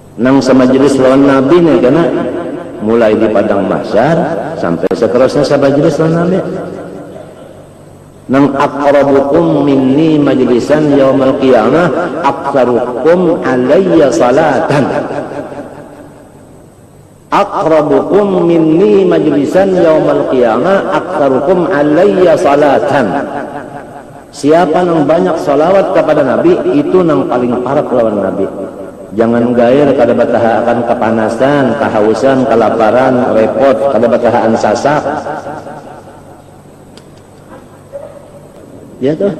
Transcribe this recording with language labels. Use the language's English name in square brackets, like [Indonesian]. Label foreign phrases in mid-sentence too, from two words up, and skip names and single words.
[Banjar] nang samajlis lawan Nabi nih, karena mulai di padang mahsyar sampai seterusnya samajlis lawan Nabi. [Arabic] Nang أقربكم مني مجلسا يوم القيامة أكثركم علي صلاة. أقربكم مني مجلسا يوم القيامة أكثركم علي صلاة. [Banjar] Siapa yang banyak salawat kepada Nabi, itu yang paling parah lawan Nabi. Jangan gair kada batahaan kepanasan, kehausan, kelaparan, repot, kada batahaan sasak. Ya tuh.